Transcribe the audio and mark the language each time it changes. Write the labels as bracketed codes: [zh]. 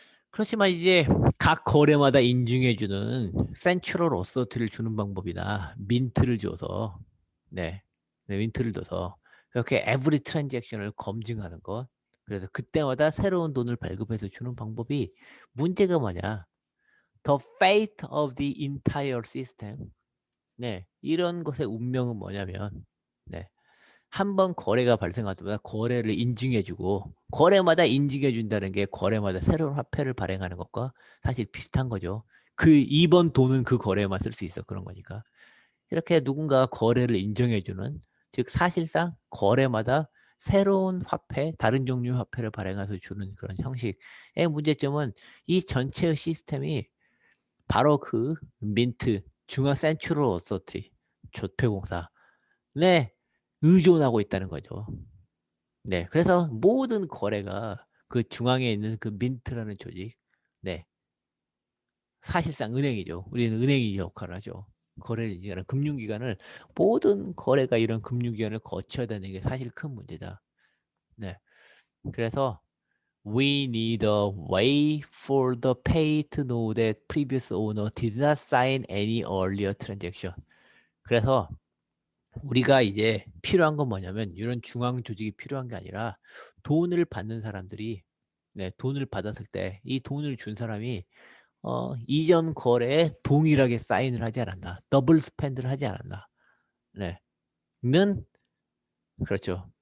[ko] 그렇지만 이제 각 거래마다 인증해주는 센트럴 어서티를 주는 방법이나 민트를 줘서 네, 네, 민트를 줘서 이렇게 에브리 트랜잭션을 검증하는 것. 그래서 그때마다 새로운 돈을 발급해서 주는 방법이 문제가 뭐냐? [en] The fate of the entire system. [ko] 네, 이런 것의 운명은 뭐냐면, 네, 한 번 거래가 발생할 때마다 거래를 인증해주고, 거래마다 인증해준다는 게 거래마다 새로운 화폐를 발행하는 것과 사실 비슷한 거죠. 그 2번 돈은 그 거래에만 쓸 수 있어. 그런 거니까. 이렇게 누군가 거래를 인정해주는, 즉 사실상 거래마다 새로운 화폐, 다른 종류의 화폐를 발행해서 주는 그런 형식의 문제점은 이 전체의 시스템이 바로 그 민트, 중앙 센트럴 어서티, 조폐공사, 네, 의존하고 있다는 거죠. 네, 그래서 모든 거래가 그 중앙에 있는 그 민트라는 조직, 네, 사실상 은행이죠. 우리는 은행이 역할을 하죠. 거래를 인증하는 금융기관을 모든 거래가 이런 금융기관을 거쳐야 되는 게 사실 큰 문제다. 네, 그래서 [en] we need a way for the pay to know that previous owner did not sign any earlier transaction. [ko] 그래서 우리가 이제 필요한 건 뭐냐면 이런 중앙 조직이 필요한 게 아니라 돈을 받는 사람들이 네, 돈을 받았을 때 이 돈을 준 사람이 이전 거래에 동일하게 사인을 하지 않았나, 더블 스펜드를 하지 않았나, 네, 는 그렇죠.